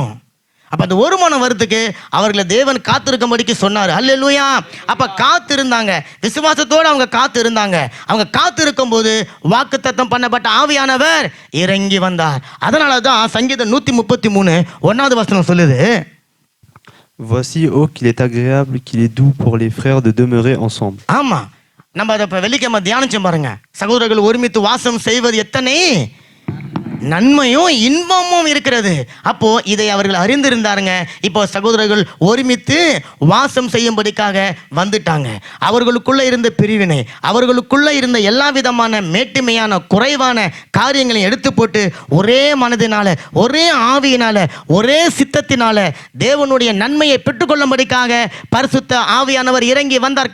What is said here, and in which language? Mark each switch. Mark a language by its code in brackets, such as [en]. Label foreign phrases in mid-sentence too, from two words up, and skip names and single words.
[ta] அப்ப அந்த ஒரு மனம் வரதுக்கு அவர்களை தேவன் காத்திருக்கும்படிக்கு சொன்னார். அல்லேலூயா. அப்ப காத்து இருந்தாங்க, விசுவாசத்தோடு அவங்க காத்து இருந்தாங்க. அவங்க காத்து இருக்கும் போது வாக்குத்தத்தம் பண்ணப்பட்ட ஆவியானவர் இறங்கி வந்தார். அதனாலதான் சங்கீதம் 133 1வது வசனம் சொல்லுது, [fr] Voici, oh, qu'il est agréable, qu'il est doux pour les frères de demeurer ensemble. [ta] ஆமா, நம்ம அதை இப்போ வெள்ளிக்கிழமை தியானிச்சோம் பாருங்க. சகோதரர்கள் ஒருமித்து வாசம் செய்வது எத்தனை நன்மையும் இன்பமும் இருக்கிறது. அப்போ இதை அவர்கள் அறிந்திருந்தாருங்க. இப்போ சகோதரர்கள் ஒருமித்து வாசம் செய்யும்படிக்காக வந்துட்டாங்க. அவர்களுக்குள்ள இருந்த பிரிவினை, அவர்களுக்குள்ள இருந்த எல்லா விதமான மேட்டுமையான குறைவான காரியங்களையும் எடுத்து போட்டு ஒரே மனதினால, ஒரே ஆவியினால, ஒரே சித்தத்தினால தேவனுடைய நன்மையை பெற்றுக்கொள்ளும்படிக்காக பரிசுத்த ஆவியானவர் இறங்கி வந்தார்.